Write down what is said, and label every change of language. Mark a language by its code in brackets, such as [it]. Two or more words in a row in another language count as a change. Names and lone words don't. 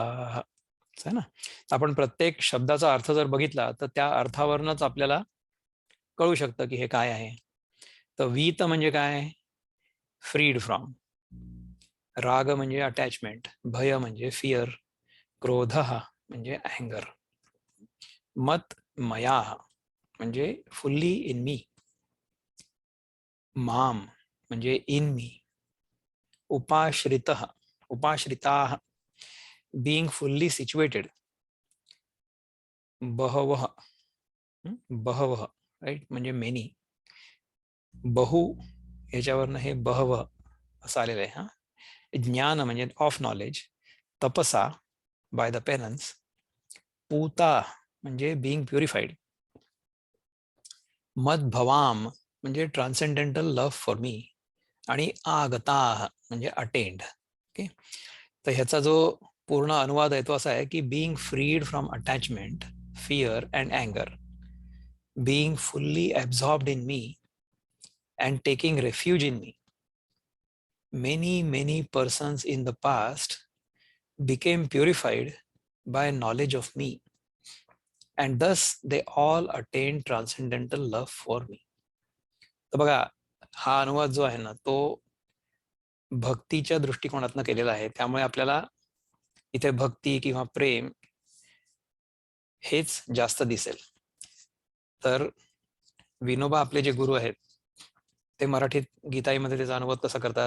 [mr] आहे ना. आपण प्रत्येक शब्दाचा अर्थ जर बघितला तर त्या अर्थावरूनच आपल्याला कळू शकतं की हे काय आहे. तर वीत म्हणजे काय, [en] freed from. [mr] राग म्हणजे अटॅचमेंट, भय म्हणजे फिअर, क्रोध म्हणजे अँगर, [sa] मत मया [mr] म्हणजे [en] fully in me, [mr] माम म्हणजे [en] in me, [sa] उपाश्रितः उपाश्रिताः [en] being fully situated, [sa] बहवः बहवः [mr] राईट म्हणजे मेनी, बहु याच्यावरनं हे बहव असं आलेलं आहे. हा ज्ञान म्हणजे [en] of knowledge, [mr] तपसा [en] by the penance, [mr] पूता म्हणजे [en] being purified, [mr] मद्भवाम म्हणजे [en] transcendental love for me, [mr] आणि आगता म्हणजे अटेंड. ओके. तर ह्याचा जो पूर्ण अनुवाद आहे तो असा आहे की [en] being freed from attachment, fear and anger, being fully absorbed in me and taking refuge in me. Many persons in the past became purified by knowledge of me, and thus they all attained transcendental love for me. [mr] तर बघा, हा अनुवाद जो आहे ना तो भक्तीच्या दृष्टिकोनातून केलेला आहे, त्यामुळे आपल्याला इथे भक्ती किंवा प्रेम हेच जास्त दिसेल. तर विनोबा आपले जे गुरु आहेत ते मराठीत गीताईमध्ये त्याचा अनुवाद कसा करतात.